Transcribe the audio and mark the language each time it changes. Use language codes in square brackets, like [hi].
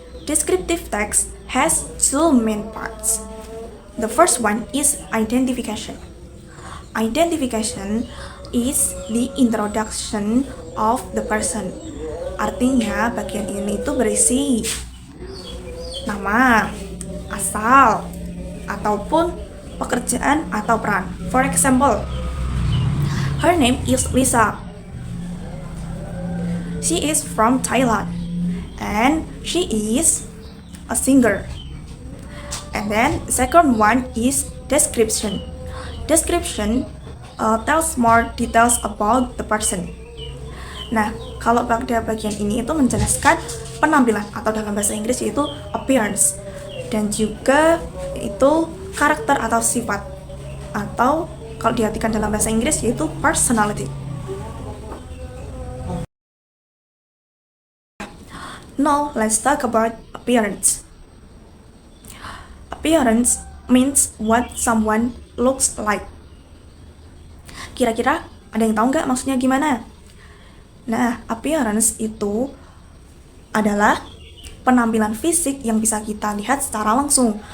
[en] Descriptive text has two main parts. The first one is identification. Identification is the introduction of the person. [id] Artinya, bagian ini itu berisi nama, asal, ataupun pekerjaan atau peran. [en] For example, her name is Lisa. She is from Thailand and she is a singer. And then second one is description. Description tells more details about the person. [id] Nah, kalau pada bagian ini itu menjelaskan penampilan atau dalam bahasa Inggris yaitu appearance, dan juga itu karakter atau sifat, atau kalau diartikan dalam bahasa Inggris yaitu personality. [en] Now, let's talk about appearance. Appearance means what someone looks like. [id] Kira-kira ada yang tahu nggak maksudnya gimana? Nah, appearance itu adalah penampilan fisik yang bisa kita lihat secara langsung.